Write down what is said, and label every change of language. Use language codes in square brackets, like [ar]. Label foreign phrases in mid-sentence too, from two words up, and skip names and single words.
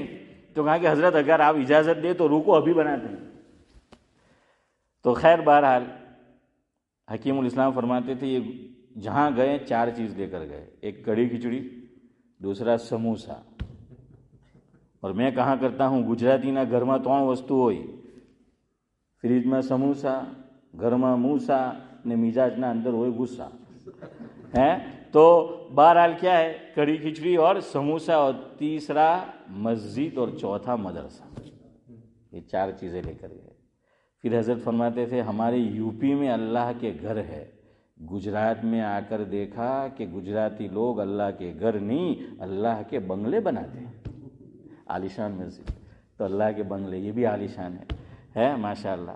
[ur] تو کہا کہ حضرت اگر آپ اجازت دیں تو روکو ابھی بناتے ہیں۔ تو خیر بہرحال حکیم الاسلام فرماتے تھے یہ جہاں گئے 4 چیز لے کر گئے، ایک کڑی کھچڑی، دوسرا سموسا، اور میں کہاں کرتا ہوں گجراتی نہ [gu] گھરમાં 3 વસ્તુ હોય، ફ્રીજમાં સમોસા، ઘરમાં મૂસા ને મિજાજના અંદર હોય ગુસ્સા [ur] ہے۔ تو بہرحال کیا ہے، کڑی کھچڑی اور سموسا، اور تیسرا مسجد اور چوتھا مدرسہ، یہ 4 چیزیں لے کر گئے۔ پھر حضرت فرماتے تھے ہمارے یو پی میں اللہ کے گھر ہے، گجرات میں آ کر دیکھا کہ گجراتی لوگ اللہ کے گھر نہیں اللہ کے بنگلے بناتے ہیں، عالیشان مسجد، تو اللہ کے بنگلے یہ بھی عالیشان ہے ماشاء اللہ۔